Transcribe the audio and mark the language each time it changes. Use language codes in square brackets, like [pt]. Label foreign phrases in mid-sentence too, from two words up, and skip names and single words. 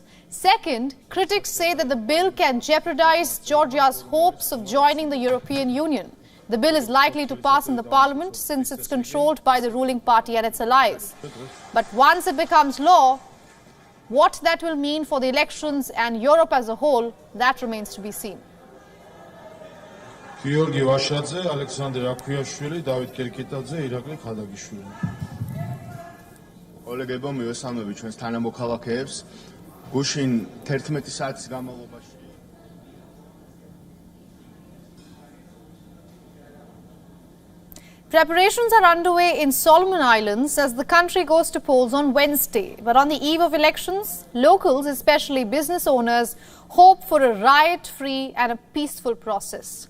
[en] Second, critics say that the bill can jeopardize Georgia's hopes of joining the European Union. The bill is likely to pass in the parliament since it's controlled by the ruling party and its allies. But once it becomes law, what that will mean for the elections and Europe as a whole, that remains to be seen. Georgi Vashadze, Alexander Akuyashvili, David Kerkitadze, Irakli Khadagishvili. [ka] Kolegებო, მივესალმები ჩვენს თანამოქალაქეებს. გუშინ 11 საათის განმავლობაში [en] Preparations are underway in Solomon Islands as the country goes to polls on Wednesday. But on the eve of elections, locals, especially business owners, hope for a riot-free and a peaceful process.